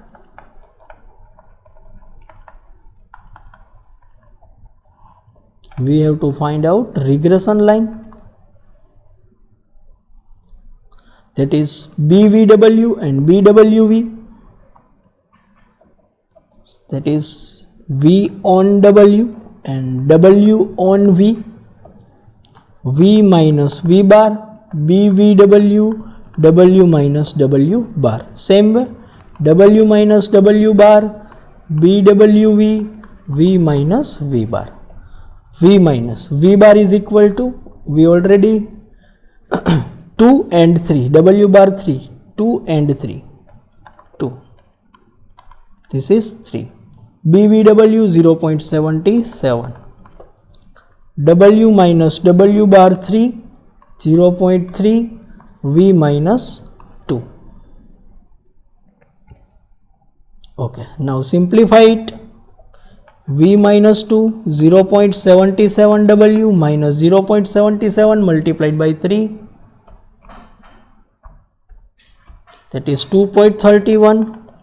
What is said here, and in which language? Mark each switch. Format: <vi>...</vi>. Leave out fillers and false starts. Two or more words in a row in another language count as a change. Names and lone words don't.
<en>We have to find out regression line, that is BVW and BWV, that is V on W and W on V, V minus V bar, BVW, W minus W bar. Same way, W minus W bar, BWV, V minus V bar. V minus V bar is equal to, we already 2 and 3, W bar 3, 2 and 3, 2. This is 3. BVW 0.77. W minus W bar 3, 0.3, V minus 2. Okay, now simplify it. V minus 2, 0.77 W minus 0.77 multiplied by 3, that is 2.31.</en>